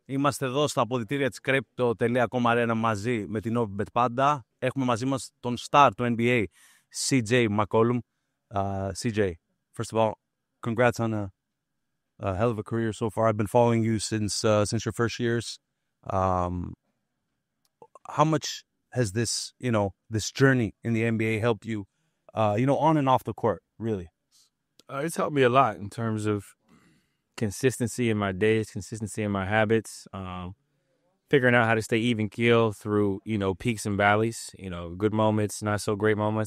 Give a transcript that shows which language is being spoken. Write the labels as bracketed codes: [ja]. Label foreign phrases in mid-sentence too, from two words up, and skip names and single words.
[el] Είμαστε εδώ στα αποδυτήρια της crypto.com μαζί με την Novibet πάντα. Έχουμε μαζί μας τον σταρ του NBA, Σι Τζέι ΜακΚόλουμ. Σι Τζέι, [en] first of all, congrats on a hell of a career so far. I've been following you since your first years. How much has this journey in the NBA helped you, on and off the court, really? It's helped me a lot in terms of consistency in my days, consistency in my habits, figuring out how to stay even keel through, peaks and valleys, good moments, not so great moments.